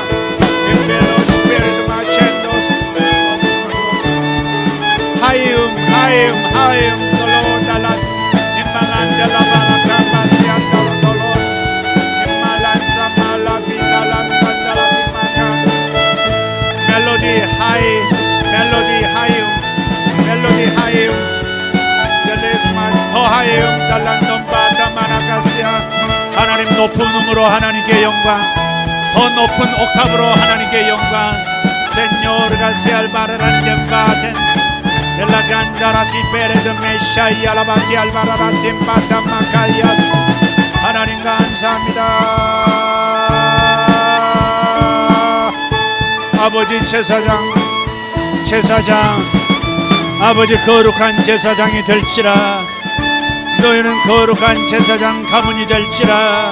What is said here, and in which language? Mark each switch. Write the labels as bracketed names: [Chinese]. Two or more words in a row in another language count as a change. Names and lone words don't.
[Korean] 하임 돌로달라스 임말란델라 바라카마시안달로 돌로 임말란사 말라비달란산달라비마카 멜로디 하임 델레스마스 더하임 달란돈바다 마나카시아. 하나님 높은 음으로 하나님께 영광, 더 높은 옥탑으로 하나님께 영광. [Spanish] Señor gracias barantembaten de la gandara tipere de Meshaya la bati albararatim batammakayas. [Korean] 하나님 감사합니다. 아버지 제사장 아버지 거룩한 제사장이 될지라. 너희는 거룩한 제사장 가문이 될지라.